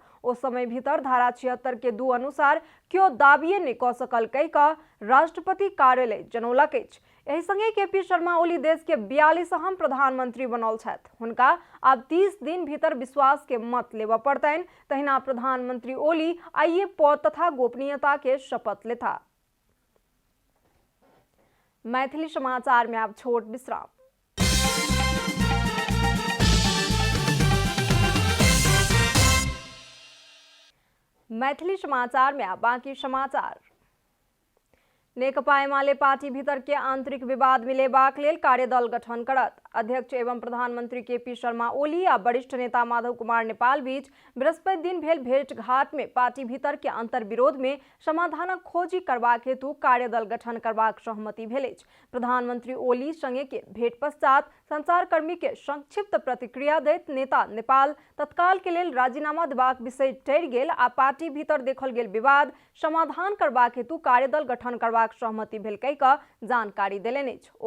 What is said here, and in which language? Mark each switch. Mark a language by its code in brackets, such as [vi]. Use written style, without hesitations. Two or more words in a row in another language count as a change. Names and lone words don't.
[mai] ओ समय भीतर धारा 76 के 2 अनुसार क्यों दाबिये नहीं क सकल कहि क राष्ट्रपति कार्यालय जनौलक अछि। एहि संगे केपी शर्मा ओली देश के 42वां प्रधानमंत्री बनल छथि। हुनका आब 30 दिन भीतर विश्वास के मत लेबऽ पड़तनि। तहिना प्रधानमंत्री ओली आइए पद तथा गोपनीयता के शपथ लेता। मैथिली समाचार में आप छोट विश्राम। मैथिली समाचार में आप बाकी समाचार। नेकपा एमाले पार्टी भीतर के आंतरिक विवाद मिलेबाक लेल कार्यदल गठन करत। अध्यक्ष एवं प्रधानमंत्री केपी शर्मा ओली आ वरिष्ठ नेता माधव कुमार नेपाल बीच बृहस्पति दिन भेल भेंटघाट में पार्टी भीतर के अंतर विरोध में समाधानक खोजी करबाक हेतु कार्यदल गठन करबाक सहमति भेल अछि। प्रधानमंत्री ओली संगे के भेंट पश्चात संचारकर्मी के संक्षिप्त प्रतिक्रिया दैत नेता नेपाल तत्काल के लेल राजीनामा देबाक विषय टरि गेल आ पार्टी भीतर देखल गेल विवाद समाधान करबाक हेतु कार्यदल गठन करबाक सहमति भेल कहि क जानकारी देलनि अछि।